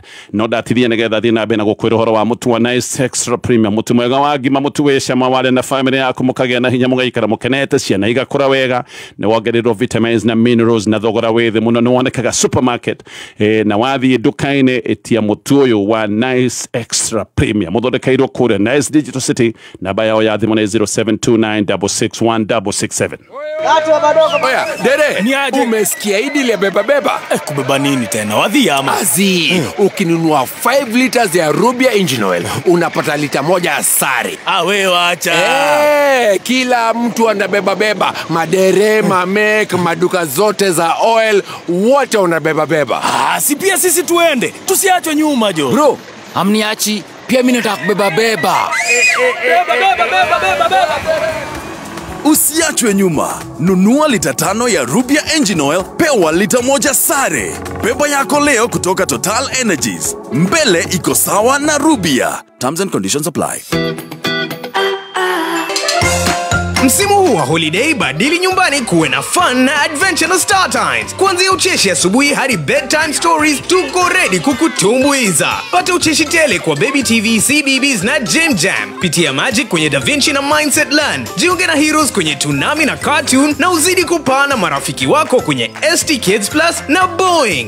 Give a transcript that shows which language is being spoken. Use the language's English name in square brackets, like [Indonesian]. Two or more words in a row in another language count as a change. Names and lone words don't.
[Kikuyu] No ndatithie nĩgetha thiĩ na mbere na gũkwĩra ũhoro wa mũtu wa Nice Extra Premium, mũtu mwega wa ngima, mũtu wĩ cama, warĩ na famĩlĩ yaku mũkagĩa na hinya mũgaikara mũkenete, ciana igakũra wega, nĩ wongererwo vitamins na minerals na thogora wĩ thĩ mũno. Nĩ wonekaga supermarket na wathiĩ nduka-inĩ tia mũtu ũyũ wa Nice Extra Premium ũthondekeirwo kũrĩa Nice Digital City. Namba yao ya thimũ nĩ 0729661667. [Swahili] Oya, dere, umesikia hidi ile beba? Kubeba nini tena? Wadhi ama? Azi, ukinunua 5 liters ya Rubia Engine Oil, unapata lita moja ya sari. We wacha. Kila mtu anabeba. Madere, mamek, maduka zote za oil, wote unabeba. Si pia sisi tuende. Tusiachwe nyuma jo. Bro, amniachi, pia mimi nataka kubeba. Beba. Usiachwe nyuma. Nunua lita 5 ya Rubia Engine Oil, pewa lita moja sare. Beba yako leo kutoka Total Energies. Mbele iko sawa na Rubia. [English] Terms and conditions apply. [Swahili] Msimu huu wa holiday, badili nyumbani kuwe na fun na adventure na Star Times. Kuanzia ucheshi asubuhi hadi [English] bedtime stories, [Swahili] tuko ready kukutumbuiza. Pata ucheshi tele kwa Baby TV, CBeebies na Jim Jam. Pitia Magic kwenye DaVinci na Mindset Land. Jiunge na Heroes kwenye Toonami na Cartoon, na uzidi kupana marafiki wako kwenye ST Kids Plus na Boeing.